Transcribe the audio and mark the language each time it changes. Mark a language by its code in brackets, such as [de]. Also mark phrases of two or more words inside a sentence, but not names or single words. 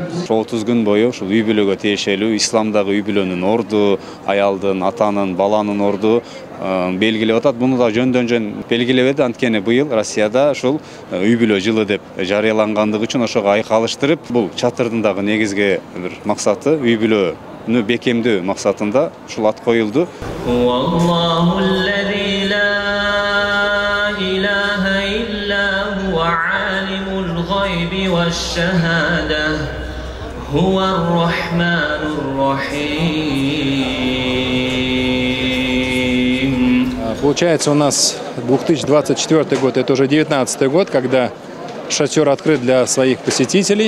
[ky] 30 күн бою ушул үй бүлөгө тиешелүү исламдагы үй бүлөнүн орду, аялдын, атанын, баланын орду белгилеп атат. Буну да жөн белгилебеди. Анткени быйыл Россияда ушул үй бүлө жылы деп жарыялангандыгы үчүн ошого айкалыштырып, бул чатырдын дагы негизги бир максаты үй бүлөнү бекемдөө максатында ушул ат коюлду. [ru] Получается, у нас 2024 год, это уже 19-й год, когда шатер открыт для своих посетителей.